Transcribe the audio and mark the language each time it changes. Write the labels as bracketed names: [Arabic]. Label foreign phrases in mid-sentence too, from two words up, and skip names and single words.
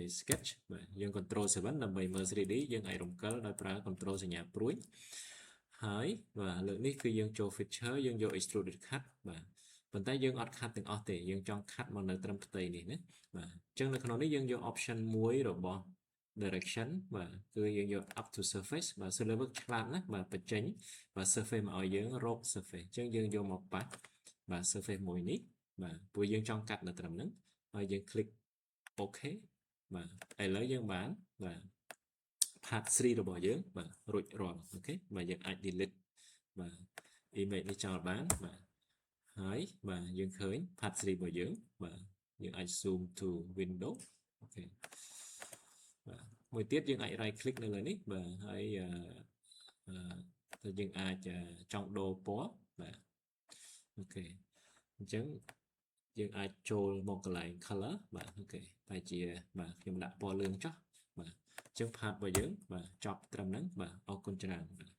[Khmer] sketch បាទយើង control 7ដើម្បីមើល 3D យើងអាចរំកិលដោយប្រើ control សញ្ញាព្រួយហើយបាទលើកនេះគឺយើងចូល feature យើងយក [English] extruded cut [Khmer] បាទប៉ុន្តែយើងអត់ cut ទាំងអស់ទេយើងចង់ cut មកនៅត្រឹមផ្ទៃនេះ ណាបាទអញ្ចឹងនៅក្នុងនេះយើងយក option មួយរបស់ direction បាទគឺយើងយក [English] up to surface [Khmer] បាទ server ឆ្លាតណាស់បាទបញ្ចេញបាទ surface មកឲ្យយើងរក surface អញ្ចឹងយើង យកមកប៉ះបាទ surface មួយនេះបាទព្រោះយើងចង់កាត់នៅត្រឹមហ្នឹងហើយយើង [English] click OK [Khmer] បាទឥឡូវយើងបានបាទ part 3របស់យើងបាទរួចរាល់អូខេបាទយើងអាច delete បាទ image នេះចោលបានបាទហើយបាទយើងឃើញ part 3របស់យើងបាទយើងអាច [English] zoom to window [Khmer] អូខេបាទមួយទៀតយើងអាច [English] right click [Khmer] នៅលើនេះបាទហើយ ទៅយើងអាចចង់ដូរពណ៌បាទអូខេអញ្ចឹងយើងអាចចូលមកកន្លែង color បាទអូខេតែជាបាទខ្ញុំដាក់ពណ៌លឿងចុះបាទអញ្ចឹង part របស់យើងបាទចប់ត្រឹមហ្នឹងបាទអរគុណច្រើន